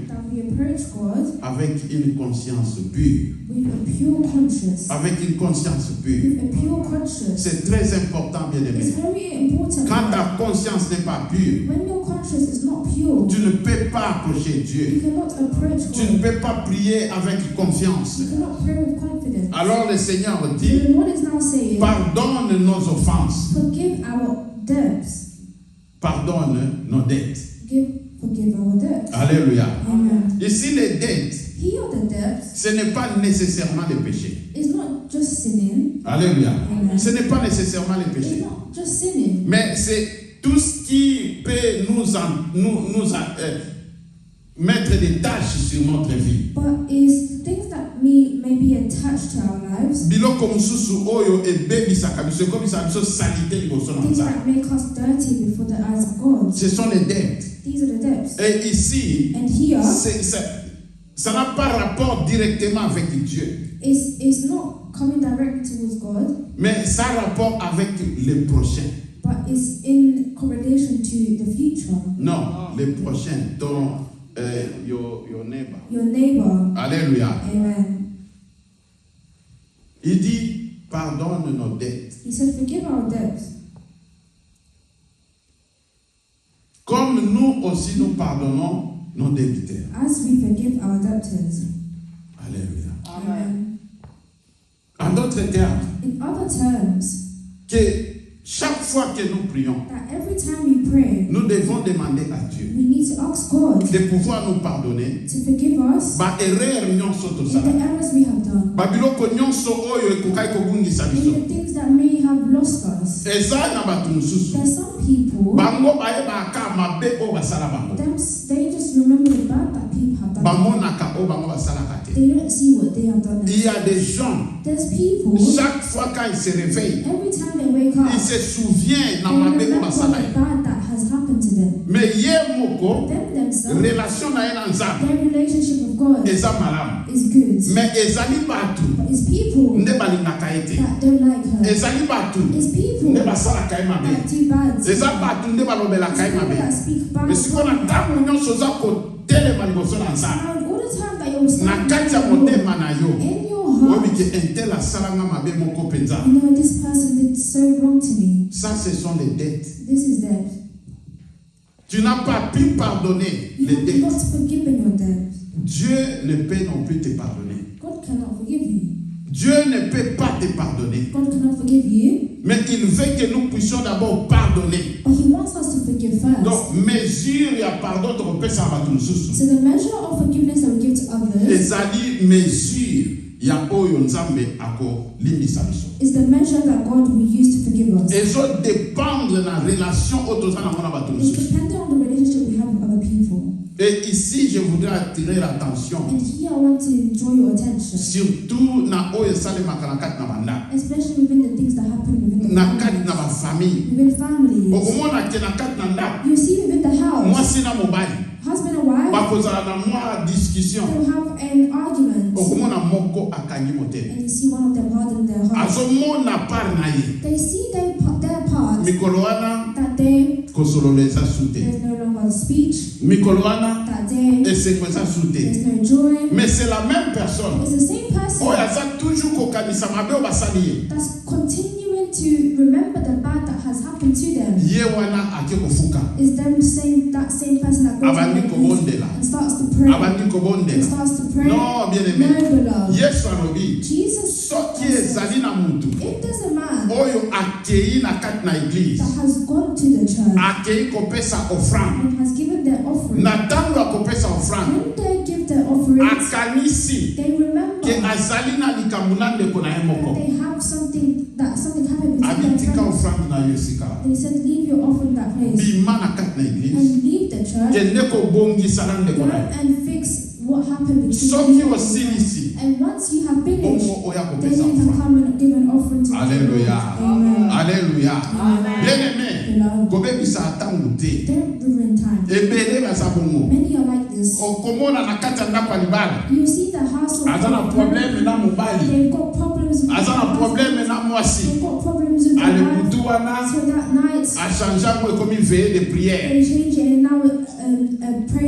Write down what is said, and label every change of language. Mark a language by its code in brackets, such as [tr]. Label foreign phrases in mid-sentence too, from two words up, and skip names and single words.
[en] that we approach God [fr] avec une conscience pure. [en] with a pure conscience. [fr] Avec une conscience pure. [en] With a pure conscience. [fr] C'est très important, bien [en] It's [fr] aimé. [en] very important. [fr] Quand ta conscience n'est pas pure, [en] When your conscience is not pure, [fr] tu ne peux pas approcher [en] you [fr] Dieu. [en] cannot approach [fr] Tu ne [en] God. [fr] peux pas prier avec confiance. [en] You cannot pray with confidence. [fr] Alors le Seigneur [en] So [fr] dit, [en] the Lord is now saying, [fr] pardonne nos offenses, [en] forgive our debts. [fr] pardonne nos dettes. [en] Forgive our debts. [fr] Alléluia. [en] Amen. [fr] Ici, les dettes, [en] Here the debts [fr] ce n'est pas nécessairement les péchés. [en] is not just sinning. [fr] Alléluia. [en] Amen. [fr] Ce n'est pas nécessairement les [en] It's [fr] péchés. [en] not just sinning. [fr] Mais c'est tout ce qui peut mettre des tâches sur notre vie. [en] But is things that may be attached to our lives, [ln] Biloko mususu oyo ebebisaka biso ekobisa biso salite liboso na [en] things [ln] Nzambe. [en] that make us dirty before the eyes of God. [fr] Ce sont les dettes. [en] These are the debts. [fr] Et ici, [en] And here, [fr] ça n'a pas rapport directement avec Dieu, [en] it's not coming directly towards God, [fr] mais ça a rapport avec les prochains. [en] but it's in correlation to the future. [fr] Non, les prochains, dont [en] your neighbor. Your neighbor. [fr] Alléluia. [en] Amen. [fr] Il dit, pardonne nos dettes. [en] He said, forgive our debts. [fr] Comme nous aussi nous pardonnons nos débiteurs. [en] As we forgive our debtors. [fr] Alléluia. [en] Amen. [fr] En d'autres termes, [en] In other terms, [fr] que chaque fois que nous prions, [en] that every time we pray, [fr] nous devons demander à Dieu [en] we need to ask God [fr] de pouvoir nous pardonner. [en] to forgive us [ln] Erreur nyonso [en] in the [ln] tosala. [en] errors we have done, [ln] Biloko nyonso oyo ekokai kobungisa [en] in [ln] biso. [en] the things that may have lost us. [ln] Eza na bato mosusu. [en] There's some people, [ln] Bango bayebaka mabe oyo basala bango. [en] they just remember the bad that people have done. [ln] Bamonaka oyo bango basalaka te. [en] They don't see what they have done. [fr] Il y a des gens, [en] There's people, [fr] chaque fois quand ils se réveillent, [en] every time they wake up, [fr] ils se souviennent na [en] they [ln] mabe [en] remember [ln] oyo basala [en] the [ln] ye. [en] bad that has happened to them. [ln] Mais ye moko, [en] Them themselves, [ln] relation na ye na Nzambe [en] their relationship with God [ln] eza malamu. [en] is good. [ln] Mais ezali bato [en] But it's people [ln] nde balingaka ye te. [en] that don't like her. [ln] Ezali bato [en] It's people [ln] nde [en] that [ln] basalaka ye mabe. [en] do bad. It's [ln] Eza bato nde balobelaka ye [en] people [ln] mabe. [en] that speak bad. [ln] Mais sikoyo na ntango nyonso oza kotelema liboso na Nzambe, [en] And all the time that you're [ln] na kati ya [en] standing [ln] motema na yo, [en] in your heart, [ln] oyebi ke intel asalanga mabe moko mpenza. [en] you know, this person did so wrong to me. [fr] Ça, ce sont les dettes. [en] This is debt. [fr] Tu n'as pas pu pardonner [en] You [fr] les [en] have [fr] dettes. [en] not forgiven your debt. [fr] Dieu ne peut non plus te pardonner. [en] God cannot forgive you. [fr] Dieu ne peut pas te pardonner. [en] God cannot forgive you, [fr] Mais il veut que nous puissions d'abord pardonner. [en] but He wants us to forgive first. [ln] Donc, mesure ya pardon tokopesa na bato mosusu. [en] So the measure of forgiveness that we give to others [ln] Ezali mesure ya oyo Nzambe akolimbisa biso. [en] is the measure that God will use to forgive us. [ln] Ezodépendre na relation oyo toza nango na bato [en] It's [ln] mosusu. [en] dependent on the relationship we have with other people. [fr] Et ici, je voudrais attirer l'attention, [en] And here I want to draw your attention, [ln] surtout na oyo esalemaka na kati na bandako, [en] especially within the things that happen within the [ln] na kati [en] family. [ln] na bafamille. [en] Within families. [ln] Okomona ke na kati na ndako, [en] You see within the house, [ln] mwasi na mobali [en] husband and wife, [ln] bakozala na mwa discussion. [en] they'll have an argument. [ln] Okomona moko akangi motema, [en] And you see one of them harden their heart. [ln] azomona part na ye. [en] They see their part [ln] Mikolo wana [en] that day [ln] kosolola eza su te. [en] there's no longer speech, [ln] Mikolo wana [en] that day [ln] esengo eza su te. [en] there's no joy. [fr] Mais c'est la même personne [en] It's the same person [ln] oyo aza toujours kokanisa mabe oyo basali ye. [en] that's continuing to remember the bad that has happened to them. [ln] Ye wana ake kofuka, [en] Is them saying that same person that goes [ln] abandi [en] on [ln] kobondela, [en] and starts to pray. [ln] abandi [en] And [ln] kobondela. [en] starts to pray. [fr] Non, bien [en] No, [fr] aimé. [en] beloved. [ln] Yesu alobi, [en] Jesus [ln] soki [en] says, [ln] ezali na mutu [en] if there's a man [ln] oyo akei na kati na eglise, [en] that has gone to the church [ln] akei kopesa offrande, [en] and has given their offering, [ln] na ntango ya kopesa offrande, [en] when they give their offering, [ln] akanisi [en] they remember [ln] ke nazali na likambo na ndeko na ye moko. [en] They have something happened between [ln] Abi [en] their [ln] tika [en] friends. [ln] offrande na yo esika. [en] They said, leave your offering that place [ln] Bima na kati na église. [en] and leave the church. [ln] Kende kobongisa na ndeko [en] Go [ln] na ye. [en] and fix what happened between [ln] Soki [en] you and [ln] osilisi. [en] And once you have finished, [ln] Bongo oya [en] then [ln] kopesa [en] you can [ln] offrande. [en] come and give an offering to [ln] Alléluia. [en] God. Amen. [ln] Alléluia. [en] Amen. [fr] Bien-aimé, [en] Beloved, [ln] kobebisa atangu te. [en] don't ruin time. [ln] Ebele baza bongo. [en] Many are like this. [ln] Okomona na kati ya ndako ya libala. [en] You see the house of [ln] Aza na problème na mobali. [en] they've got problems with [ln] Aza na [en] their [ln] problème [en] husbands. [ln] na mwasi. [en] They've got problems with their [ln] Ale [en] wife. [ln] butu wana [en] So that night, [ln] achangea ngo ekomi [fr] veillée de prière. [en] they change it and now a prayer.